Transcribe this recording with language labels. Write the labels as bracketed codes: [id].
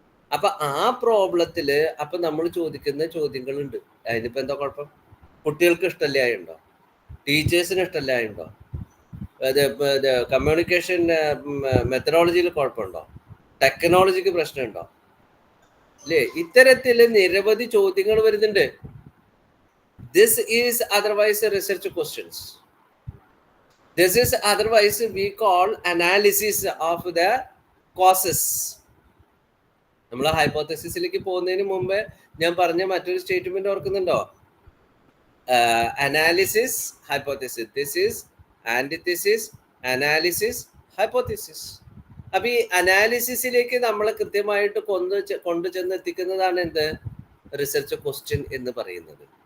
[ml] അപ്പൊ ആ പ്രോബ്ലത്തില് അപ്പൊ നമ്മൾ ചോദിക്കുന്ന ചോദ്യങ്ങളുണ്ട്. അതിനിപ്പോ എന്താ കുഴപ്പം? കുട്ടികൾക്ക് ഇഷ്ടമില്ലായുണ്ടോ? ടീച്ചേഴ്സിന് ഇഷ്ടമില്ലായുണ്ടോ? കമ്മ്യൂണിക്കേഷൻ മെത്തഡോളജിയിൽ കുഴപ്പമുണ്ടോ? ടെക്നോളജിക്ക് പ്രശ്നമുണ്ടോ? അല്ലേ? ഇത്തരത്തില് നിരവധി ചോദ്യങ്ങൾ വരുന്നുണ്ട്. [en] This is otherwise research questions. This is otherwise we call analysis of the causes. [ml] നമ്മൾ ഹൈപ്പോത്തസിസിലേക്ക് പോകുന്നതിന് മുമ്പ് ഞാൻ പറഞ്ഞ മറ്റൊരു സ്റ്റേറ്റ്മെന്റ് ഓർക്കുന്നുണ്ടോ? Analysis, hypothesis. This is ആന്റിതിസിസ്, analysis, hypothesis. അപ്പൊ ഈ അനാലിസിസിലേക്ക് നമ്മളെ കൃത്യമായിട്ട് കൊണ്ടുചെന്ന് എത്തിക്കുന്നതാണ് എന്ത് റിസർച്ച് ക്വസ്റ്റ്യൻ എന്ന് പറയുന്നത്.